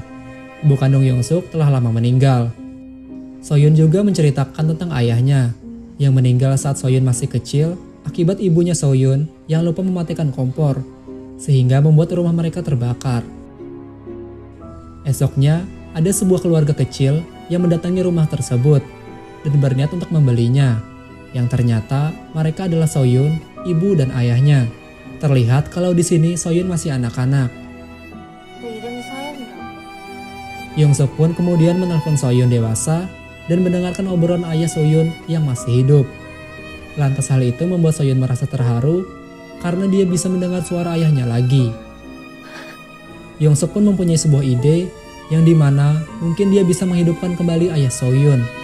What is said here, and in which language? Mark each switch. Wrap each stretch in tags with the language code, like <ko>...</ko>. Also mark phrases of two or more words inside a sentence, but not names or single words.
<id>Ibu kandung Yongsuk telah lama meninggal. Soyun juga menceritakan tentang ayahnya yang meninggal saat Soyun masih kecil akibat ibunya Soyun yang lupa mematikan kompor, sehingga membuat rumah mereka terbakar. Esoknya, ada sebuah keluarga kecil yang mendatangi rumah tersebut dan berniat untuk membelinya. Yang ternyata mereka adalah Soyun, ibu dan ayahnya. Terlihat kalau di sini Soyun masih anak-anak.</id> <ko>내 이름이 서연이야.</ko> <id>Yongsuk pun kemudian menelpon Soyun dewasa dan mendengarkan obrolan ayah Soyun yang masih hidup. Lantas hal itu membuat Soyun merasa terharu karena dia bisa mendengar suara ayahnya lagi. Yongsuk pun mempunyai sebuah ide yang dimana mungkin dia bisa menghidupkan kembali ayah Soyun.</id>